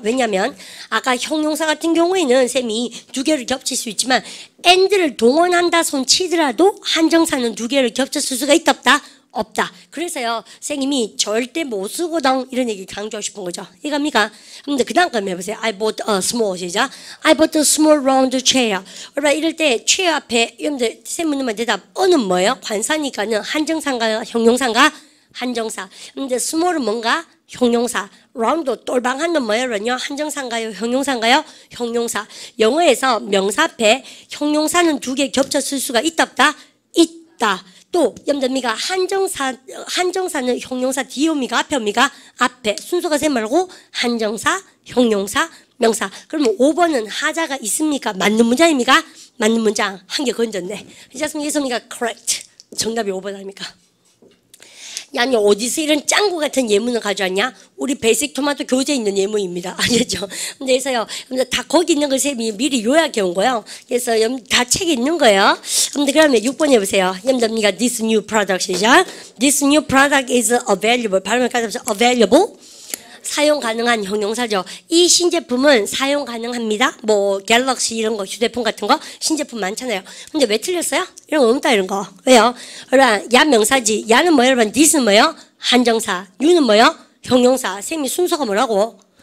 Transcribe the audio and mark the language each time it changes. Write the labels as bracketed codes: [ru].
[ko] 왜냐면 아까 형용사 같은 경우에는 쌤이 2개를 겹칠 수 있지만 and를 동원한다 손 치더라도 한정사는 2개를 겹쳐 쓸 수가 있다, 없다? 없다. 그래서요 선생님이 절대 못 쓰거든 이런 얘기 강조하고 싶은 거죠. 이겁니까? 근데 그 다음 거 해보세요. [en] I bought a small 시작. I bought a small round chair. [ko] 이럴 때 chair 앞에 여러분들 쌤 묻는 말 대답 어는 뭐예요? 관사니까는 한정사인가요? 형용사인가? 한정사. 근데 small은 뭔가? 형용사. round 똘방한 건 뭐예요? 한정사인가요? 형용사인가요? 형용사. 영어에서 명사 앞에 형용사는 2개 겹쳐 쓸 수가 있다 없다? 있다. 또 여러분들 한정사는 형용사 뒤에 옵니까? 앞에 옵니까? 앞에. 순서가 세 말고 한정사, 형용사, 명사. 그러면 5번은 하자가 있습니까? 맞는 문장입니까? 맞는 문장. 한 개 건졌네. 이제습니까? correct. 정답이 5번 아닙니까? 야, 니 어디서 이런 짱구 같은 예문을 가져왔냐? 우리 베이직 토마토 교재에 있는 예문입니다. 아시죠? 근데 그래서요, 다 거기 있는 걸 쌤이 미리 요약해 온 거예요. 그래서 다 책에 있는 거예요. 근데 그러면 6번 해보세요. [en] 여러분들, this new product 시작. This new product is available. [ko] 발음을 까서 available. 사용 가능한 형용사죠. 이 신제품은 사용 가능합니다. 뭐 갤럭시 이런 거 휴대폰 같은 거 신제품 많잖아요. 근데 왜 틀렸어요? 이런 거 없다 이런 거. 왜요? 그러나 야 명사지. 야는 뭐예요? 여러분? this는 뭐예요? 한정사. you는 뭐예요? 형용사. 쌤이 순서가 뭐라고?